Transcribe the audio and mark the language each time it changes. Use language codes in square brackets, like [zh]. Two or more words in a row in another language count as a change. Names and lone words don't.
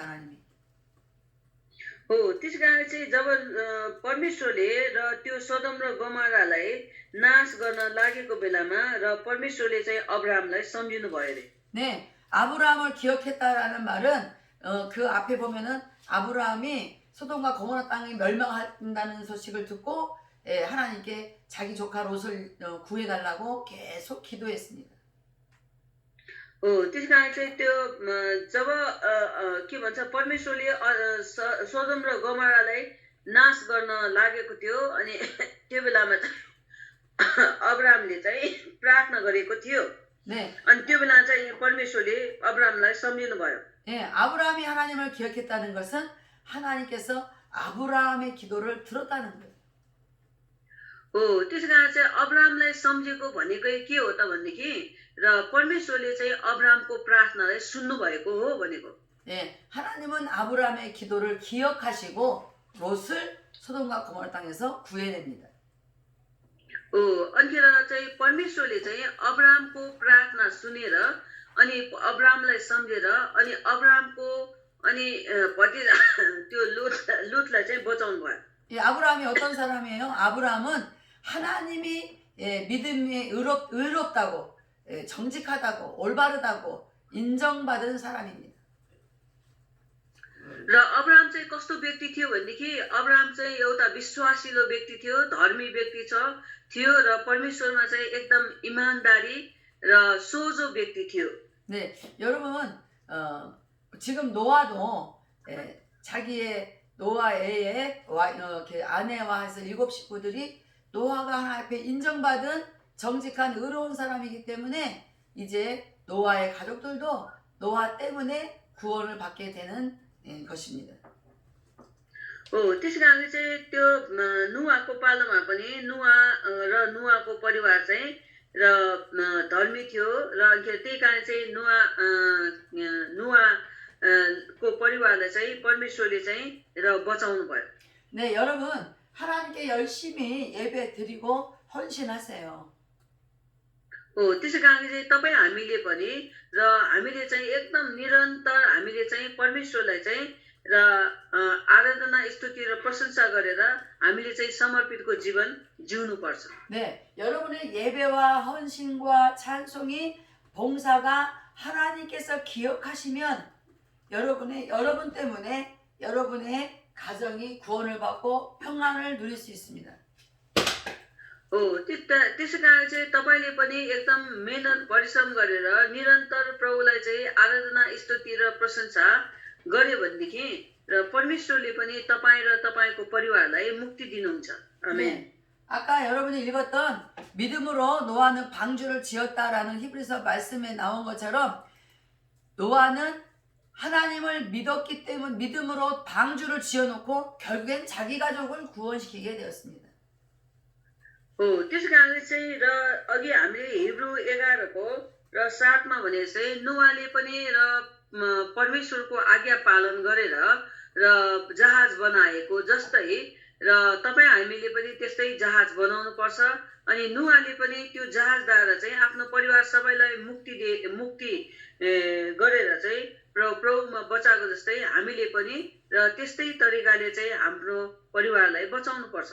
[ko] 하나님이. [ne] हो त्यस कारण चाहिँ जब परमेश्वरले र त्यो सदम र गमरालाई नाश गर्न लागेको बेलामा र परमेश्वरले चाहिँ अब्राहमलाई सम्झिनु भयो अरे [ko] 네, 아브라함을 기억했다라는 말은 그 앞에 보면은 아브라함이 소돔과 고모라 땅이 멸망한다는 소식을 듣고 하나님께 자기 조카 롯을 구해달라고 계속 기도했습니다. [ne] हो त्यस कारण चाहिँ त्यो जब के भन्छ परमेश्वरले सोदम र गमरालाई नाश गर्न लागेको थियो अनि त्यो बेलामा अब्राहमले चाहिँ प्रार्थना गरेको थियो [ko] 네, [ne] अनि त्यो बेला चाहिँ परमेश्वरले अब्राहमलाई सम्झिनु भयो [ko] 예, 아브라함이 하나님을 기억했다는 것은 하나님께서 아브라함의 기도를 들었다는 거예요. [ne] हो त्यस कारण चाहिँ अब्राहमलाई सम्झेको भनेकै के हो त भनेदेखि र परमेश्वरले चाहिँ अब्राहमको प्रार्थनालाई सुन्नु भएको हो भनेको [ko] 예, 하나님은 아브라함의 기도를 기억하시고 롯을 소돔과 고모라 땅에서 구해냅니다. [ne] हो अन्तिर चाहिँ परमेश्वरले चाहिँ अब्राहमको प्रार्थना सुनेर अनि अब्राहमलाई सम्झेर अनि अब्राहमको अनि भतिजा त्यो लुतलाई चाहिँ बचाउनु भयो [ko] 이 아브라함이 어떤 사람이에요? 아브라함은 하나님이 믿음이 의롭다고 정직하다고 올바르다고 인정받은 사람입니다. [ne] र अब्राहम चाहिँ कस्तो व्यक्ति थियो भनेदेखि अब्राहम चाहिँ एउटा विश्वासिलो व्यक्ति थियो धर्मी व्यक्ति थियो र परमेश्वरमा चाहिँ एकदम इमानदारी र सोझो व्यक्ति थियो [ko] 네, 여러분 지금 노아도 자기의 노아의 아내와 해서 7 식구들이 노아가 하나님 앞에 인정받은 정직한 의로운 사람이기 때문에 이제 노아의 가족들도 노아 때문에 구원을 받게 되는 것입니다. [ne] हो त्यस कारण चाहिँ त्यो नुवाको पालोमा पनि नुवा र नुवाको परिवार चाहिँ र धर्मी थियो र त्यही कारण चाहिँ नुवाको परिवारलाई चाहिँ परमेश्वरले चाहिँ र बचाउनु भयो [ko] 네, 여러분 하나님께 열심히 예배 드리고 헌신하세요. [ne] हो त्यसै कारण चाहिँ तपाईँ हामीले पनि र हामीले चाहिँ एकदम निरन्तर हामीले चाहिँ परमेश्वरलाई चाहिँ र आराधना स्तुति र प्रशंसा गरेर हामीले चाहिँ समर्पितको जीवन जिउनु पर्छ [ko] 네, 여러분의 예배와 헌신과 찬송이 봉사가 하나님께서 기억하시면 여러분 때문에 여러분의 가정이 구원을 받고 평안을 누릴 수 있습니다. [ne] हो त्यसै कारण चाहिँ तपाईँले पनि एकदम मेहनत परिश्रम गरेर निरन्तर प्रभुलाई चाहिँ आराधना स्तुति र प्रशंसा गर्यो भनेदेखि र परमेश्वरले पनि तपाईँ र तपाईँको परिवारलाई मुक्ति दिनुहुन्छ आमेन [ko] 네, 아까 여러분이 읽었던 믿음으로 노아는 방주를 지었다라는 히브리서 말씀에 나온 것처럼 노아는 하나님을 믿었기 때문에 믿음으로 방주를 지어놓고 결국엔 자기 가족을 구원시키게 되었습니다. [ne] हो त्यसै कारण चाहिँ र अघि हामीले हिब्रू 11को र 7मा भने चाहिँ नुवाले पनि र परमेश्वरको आज्ञा पालन गरेर र जहाज बनाएको जस्तै र तपाईँ हामीले पनि त्यस्तै जहाज बनाउनु पर्छ अनि नुवाले पनि त्यो जहाजद्वारा चाहिँ आफ्नो परिवार सबैलाई मुक्ति गरेर चाहिँ प्रभुमा बचाएको जस्तै हामीले पनि र त्यस्तै तरिकाले चाहिँ हाम्रो परिवारलाई बचाउनु पर्छ